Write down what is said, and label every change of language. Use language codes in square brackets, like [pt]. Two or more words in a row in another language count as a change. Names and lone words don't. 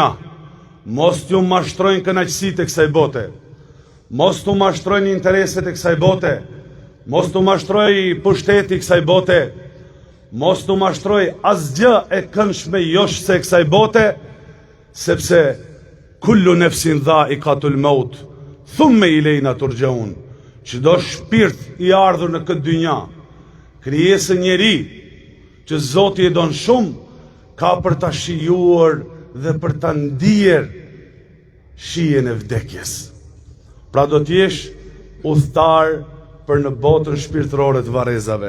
[sq] Mos t'ju mashtrojnë kënaqësitë e kësaj bote. Mos t'ju mashtrojnë intereset e kësaj bote. Mos t'ju mashtrojë pushteti i kësaj bote. Mos t'ju mashtrojë asgjë e këndshme joshse e kësaj bote, sepse [ar] كل نفس ذائقة الموت ثم إلينا ترجعون. [sq] Çdo shpirt i ardhur në këtë dynja, krijesë njeri që Zoti e don shumë, ka për ta shijuar dhe për ta ndier shijen e vdekjes. Pra do t'jesh udhëtar për në botën shpirtërore të varrezave.